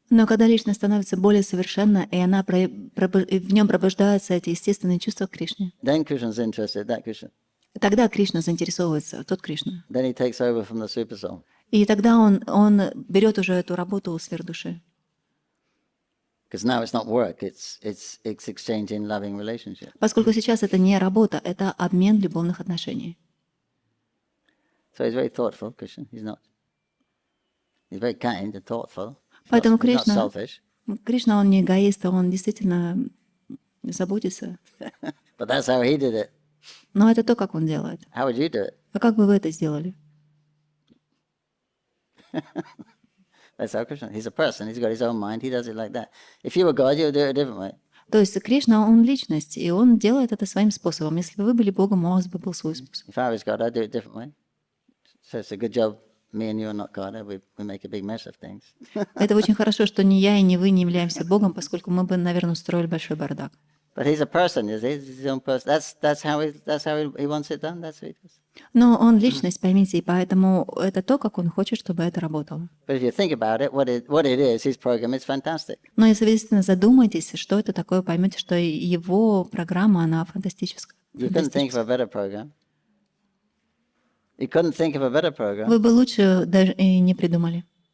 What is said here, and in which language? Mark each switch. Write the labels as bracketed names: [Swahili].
[Russian] Но когда личность становится более совершенна, и в нем пробуждаются эти естественные чувства к Кришне, [English] then Krishna's interested, that Krishna. [Russian] тогда Кришна заинтересовывается, тот Кришна. [English] Then he takes over from the super soul. [Russian] И тогда он берет уже эту работу у сверхдуши. [English] Because now it's not work, it's exchanging loving relationship. [Russian] Поскольку сейчас это не работа, это обмен любовных отношений. [English] So he's very thoughtful, Krishna. He's very kind and thoughtful. [Russian] Поэтому [English] He's not [Russian] Кришна, [English] selfish. [Russian] Кришна, он не эгоист, он действительно заботится. [English] But that's how he did it. [Russian] Но это то, как он делает. [English] How would you do it? [Russian] А как бы вы это сделали? [English] That's how Krishna. He's a person. He's got his own mind. He does it like that. If you were God, you would do it a different way. [Russian] То есть Кришна, он личность, и он делает это своим способом. Если бы вы были Богом, у вас бы был свой способ. [English] If I was God, I'd do it a different way. So it's a good job me and you are not God. We make a big mess of things. [Russian] Это очень хорошо, что ни я и ни вы не являемся Богом, поскольку мы бы, наверное, устроили большой бардак. [English] But he's a person, is he? He's his own person. That's how he wants it done. That's what he does. [Russian] Но он личность, поймите, и поэтому это то, как он хочет, чтобы это работало. [English] But if you think about it, what it is, his program, it's fantastic. [Russian] Но если вы действительно задумаетесь, что это такое, поймете, что его программа, она фантастическая. [English] You couldn't think of a better program. You couldn't think of a better program. [Russian] Вы бы лучше даже и не придумали.